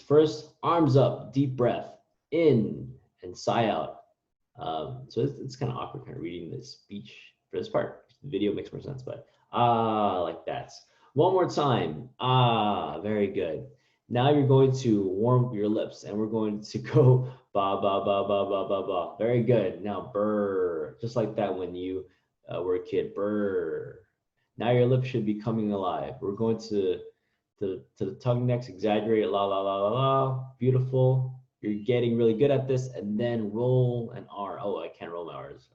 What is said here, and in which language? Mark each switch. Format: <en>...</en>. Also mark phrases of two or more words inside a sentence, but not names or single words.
<en>First, arms up, deep breath, in and sigh out. So it's kind of awkward kind of reading this speech for this part. The video makes more sense, but like that. One more time, very good. Now you're going to warm your lips and we're going to go ba, ba, ba, ba, ba, ba, ba. Very good. Now burr, just like that when you were a kid, burr. Now your lips should be coming alive. We're going to the tongue next, exaggerate, la, la, la, la, la. Beautiful. You're getting really good at this. And then roll an R. Oh, I can't roll my R's.</en>